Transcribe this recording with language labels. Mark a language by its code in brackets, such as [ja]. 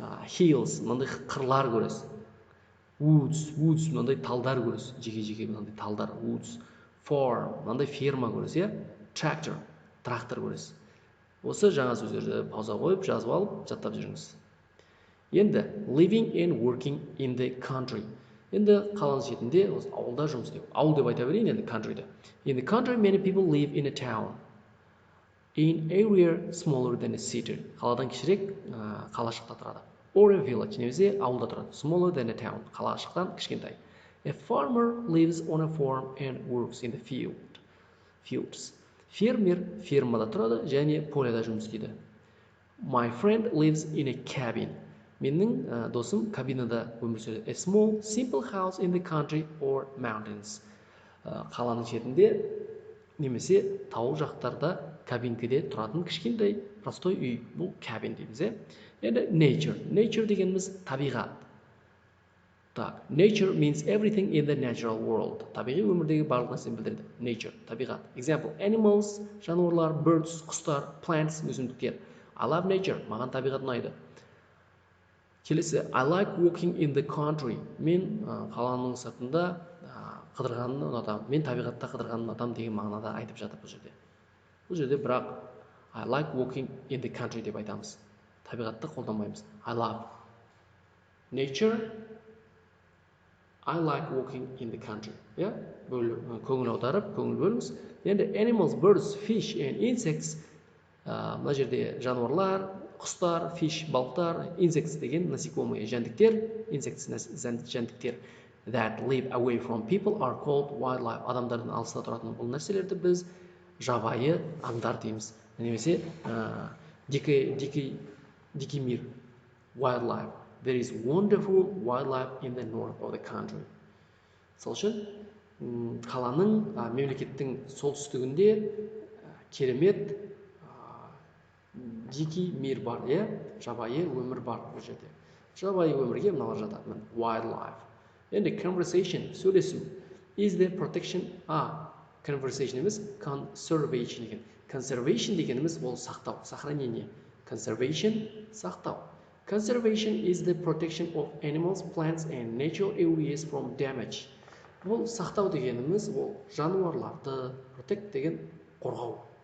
[kk] hills, мынандай қырлар көресіз, woods, мынандай талдар көресіз, жеке мынандай талдар, woods, farm, мынандай ферма көресіз, иә, трактор көресіз. Осы жаңа сөздерді пауза қойып, жазып алып, жаттап жүріңіз. [en] Енді living and working in the country. [kk] Енді қаланың шетінде ауылда жұмыс істеу. Ауыл деп айта берейін енді country'ді. [en] In the country many people live in a town. In area smaller than a city. [kk] Қаладан кішірек қалашықта тұрады. [en] Or a village, [kk] немесе ауылда тұрады. [en] Smaller than a town. [kk] Қалашықтан кішкентай. [en] A farmer lives on a farm and works in the fields. [kk] Фермер фермада тұрады және поляда жұмыс істейді. [en] My friend lives in a cabin. [kk] Менің досым кабинада өмір сүреді. [en] A small, simple house in the country or mountains. [kk] Қаланың шетінде немесе тау жақтарда кабинкеде тұратын кішкентай простой үй. Бұл cabin дейміз. Енді nature дегеніміз табиғат. [en] Nature means everything in the natural world. [kk] Табиғи өмірдегі барлық нәрсені білдіреді. Nature, табиғат. [en] Example, animals, жануарлар, birds, құстар, plants, өсімдіктер. I love nature, [kk] маған табиғат ұнайды. [en] Келесі, I like walking in the country. [kk] Мен қаланың сыртында қыдырғанды ұнатамын. Мен табиғатта қыдырғанды ұнатамын деген мағынада айтып жатыр бұл жерде. Бұл жерде бірақ [en] I like walking in the country [kk] деп айтамыз. Табиғатты қолданбаймыз. [en] I love nature. I like walking in the country. Yeah? [kk] Көңіл аударып, көңіл бөліңіз. [en] Енді animals, birds, fish and insects. [kk] Мына жерде жануарлар, құстар, [en] fish, балықтар, insects деген насекомые, жәндіктер, insects жәндіктер that live away from people are called wildlife. [kk] Адамдардан алыста тұратын бұл нәрселерді біз жабайы аңдар дейміз. Немесе дикий мир, wildlife. [en] There is wonderful wildlife in the north of the country. [kk] Сол үшін қаланың мемлекеттің солтүстігінде керемет дикий мир бар, жабайы өмір бар бұл жерде. Жабайы өмірге мыналар жатады. Wildlife. Енді conversation, сөйлесу. [en] Is the protection, conversation емес, conservation деген. [kk] Conservation дегеніміз ол сақтау, сохранение. Conservation, сақтау. [en] Conservation is the protection of animals, plants and natural areas from damage. [kk] Бұл сақтау дегеніміз ол жануарларды, protect деген қорғау.